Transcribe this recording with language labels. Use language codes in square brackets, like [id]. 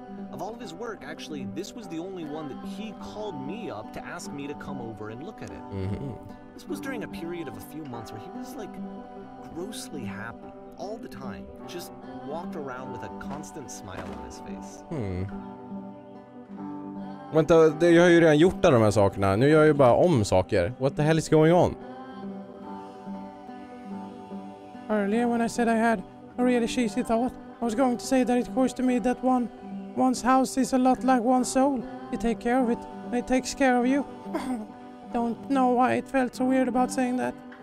[en] Of all of his work, actually, this was the only one that he called me up to ask me to come over and look at it. This was during a period of a few months where he was like grossly happy all the time. Just walked around with a constant smile on his face. [sv] Vänta, jag har ju redan gjort alla de här sakerna. Nu gör jag ju bara om saker. [en] What the hell is going on? Earlier when I said I had a really cheesy thought, I was going to say that it occurs to me that one's house is a lot like one's soul. You take care of it, and it takes care of you. Don't know why it felt so weird about saying that.